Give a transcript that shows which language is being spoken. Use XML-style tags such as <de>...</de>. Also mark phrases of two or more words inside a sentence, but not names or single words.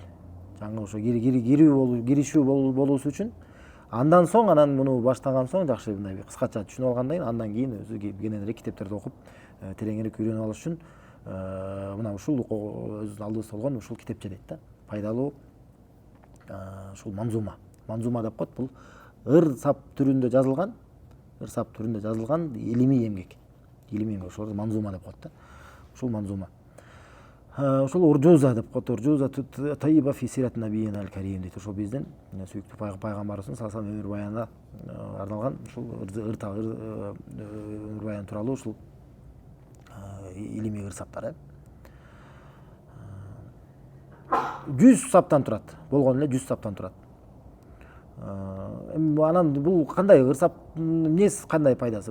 <ky>Жаңы ошо киришүү болуусу үчүн, андан соң, анан муну баштаган соң жакшы мындай кыскача түшүнүп алгандан кийин, андан кийин өзү кененирээк китептерди окуп, тереңирээк үйрөнүп алыш үчүн мына ушул өз алдыбызда болгон ушул китепче дейт да. Пайдалуу ушул манзума деп коет. Бул ыр сап түрүндө жазылган илимий эмгек. Ошол манзума деп коет да. Ушул манзума. Ушул уржуза деп коет.</ky> <ar>أرجوزة طيبة في سيرة نبينا الكريم дейт.</ar> <ky>Ошол биздин сүйүктүү пайгамбарыбыздын</ky> <ar>صلى الله عليه</ar> <ky>өмүр баянына арналган ушул өмүр баян тууралуу ушул илимий ыр саптар. 100 саптан турат. Болгон эле 100 саптан турат. Анан бул кандай ыр сап эмнеси, кандай пайдасы?</ky>